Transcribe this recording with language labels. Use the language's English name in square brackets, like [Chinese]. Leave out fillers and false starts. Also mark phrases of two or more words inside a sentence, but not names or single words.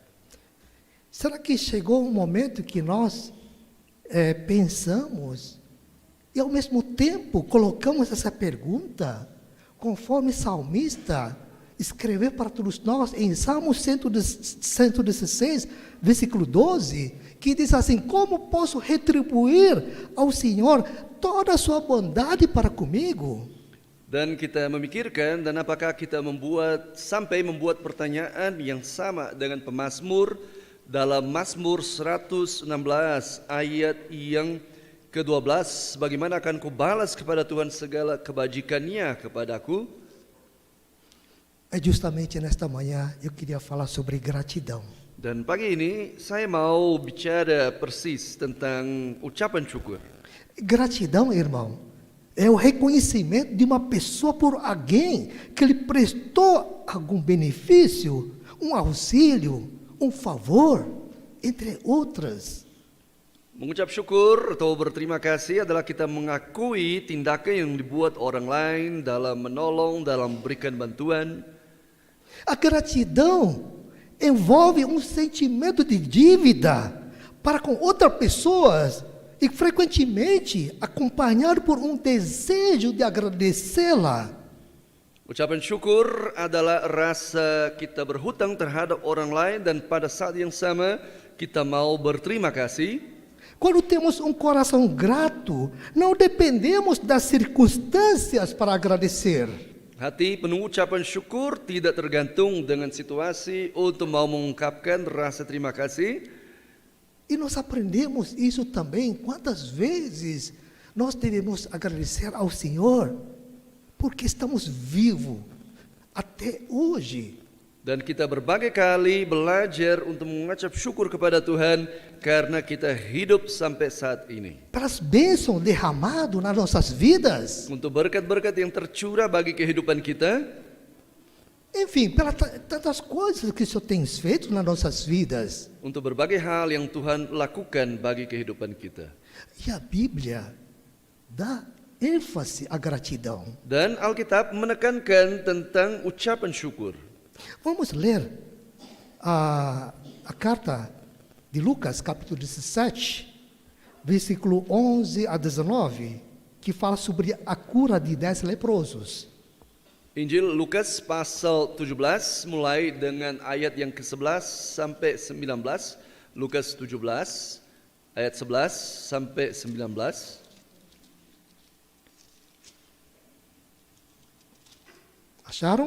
[Portuguese] Será que chegou um momento que nós pensamos e ao mesmo tempo colocamos essa pergunta, conforme salmista escreveu para todos nós em Salmo 116, versículo 12, que diz assim: como posso retribuir ao Senhor toda a sua bondade para comigo? [Indonesian] dan kita memikirkan dan apakah kita sampai membuat pertanyaan yang sama dengan pemazmur dalam Mazmur 116 ayat yang ke-12, bagaimana akan kubalas kepada Tuhan segala kebajikannya kepadaku? [Portuguese] É justamente nesta manhã eu queria falar sobre gratidão. [Indonesian] Dan pagi ini saya mau bicara persis tentang ucapan syukur. [Portuguese] Gratidão, irmão, é o reconhecimento de uma pessoa por alguém que lhe prestou algum benefício, um auxílio, um favor, entre outras. [Indonesian] Mengucap syukur atau berterima kasih adalah kita mengakui tindakan yang dibuat orang lain dalam menolong, dalam memberikan bantuan. [Portuguese] A gratidão envolve um sentimento de dívida para com outras pessoas e frequentemente acompanhado por um desejo de agradecê-la. [Indonesian] Ucapan syukur adalah rasa kita berhutang terhadap orang lain dan pada saat yang sama kita mau berterima kasih. [Portuguese] Quando temos um coração grato, não dependemos das circunstâncias para agradecer. [Indonesian] Hati penuh ucapan syukur tidak tergantung dengan situasi untuk mau mengungkapkan rasa terima kasih. [Portuguese] E nós aprendemos isso também, quantas vezes nós devemos agradecer ao Senhor, porque estamos vivos até hoje. [Indonesian] Dan kita berbagai kali belajar untuk mengucap syukur kepada Tuhan karena kita hidup sampai saat ini. [Portuguese] Pelas bênçãos derramadas nas nossas vidas. [Indonesian] Untuk berkat-berkat yang tercurah bagi kehidupan kita. [Portuguese] Enfim, pelas tantas coisas que o Senhor tem feito nas nossas vidas. [Indonesian] Untuk berbagai hal yang Tuhan lakukan bagi kehidupan kita. [Portuguese] E a Bíblia dá ênfase à gratidão. [Indonesian] Dan Alkitab menekankan tentang ucapan syukur. [Portuguese] Vamos ler a carta de Lucas, capítulo 17, versículo 11 a 19, que fala sobre a cura de 10 leprosos. [Indonesian] Injil Lukas pasal 17 mulai dengan ayat yang ke-11 sampai 19. Lukas 17 ayat 11 sampai 19. [Portuguese] Acharam?